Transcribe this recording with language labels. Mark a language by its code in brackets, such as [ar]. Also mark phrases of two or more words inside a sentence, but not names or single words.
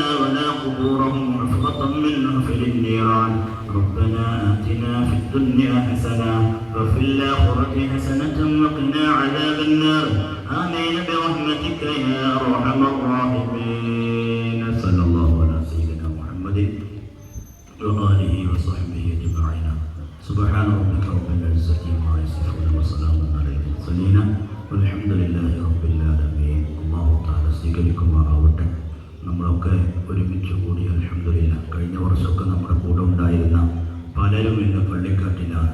[ar] ولا قبورهم حفرة من حفر النيران ربنا آتنا في الدنيا حسنة وفي الآخرة حسنة وقنا عذاب النار آمين برحمتك يا أرحم الراحمين صلى الله على سيدنا محمد وآله وصحبه أجمعين سبحان ربك رب العزة عما يصفون وسلام على المرسلين والحمد لله رب العالمين [ml] അല്ലാഹു തആല സ്വീകരിക്കുമാറാവട്ടെ. നമ്മളൊക്കെ ഒരുമിച്ച് കൂടി അൽഹംദുലില്ലാഹ് കഴിഞ്ഞ വർഷമൊക്കെ നമ്മുടെ കൂടെ ഉണ്ടായിരുന്ന പലരും ഇന്ന് പള്ളിക്കാട്ടിലാണ്.